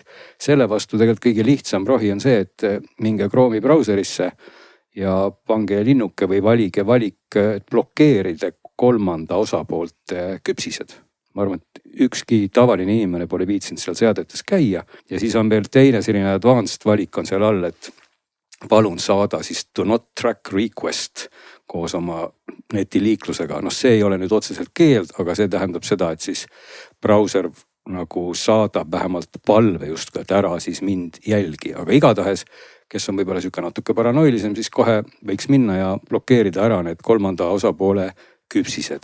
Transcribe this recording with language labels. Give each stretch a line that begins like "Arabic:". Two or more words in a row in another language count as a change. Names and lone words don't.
Estonian: Selle vastu tegelikult kõige lihtsam rohi on see, et minge Chrome'i brauserisse ja pange linnuke või valige valik, et blokeerida kolmanda osapoolt küpsised. Ma arvan, et ükski tavaline inimene pole viitsinud seal seadetes käia ja siis on veel teine selline advanced valik on seal all, et palun saada siis
English: do not track request
Estonian: koos oma netiliiklusega. See ei ole nüüd otseselt keeld, aga see tähendab seda, et siis brauser nagu saadab vähemalt palve just, et ära siis mind jälgi. Aga igatahes, kes on võib-olla siuke natuke paranoilisem, siis kohe võiks minna ja blokeerida ära need kolmanda osapoole küpsised.